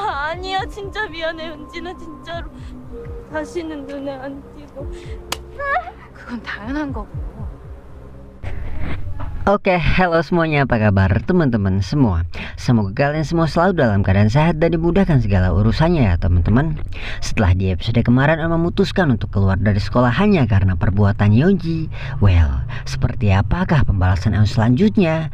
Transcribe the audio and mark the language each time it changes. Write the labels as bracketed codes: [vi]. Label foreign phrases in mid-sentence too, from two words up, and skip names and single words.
[ko] 아니야 진짜 미안해 은진아 진짜로 다시는 눈에 안 띄고. 그건 당연한 거고. [id] Oke, halo semuanya, apa kabar teman-teman semua? Semoga kalian semua selalu dalam keadaan sehat dan dimudahkan segala urusannya ya teman-teman. Setelah di episode kemarin memutuskan untuk keluar dari sekolah hanya karena perbuatan Yeonji, well, seperti apakah pembalasan Eun selanjutnya?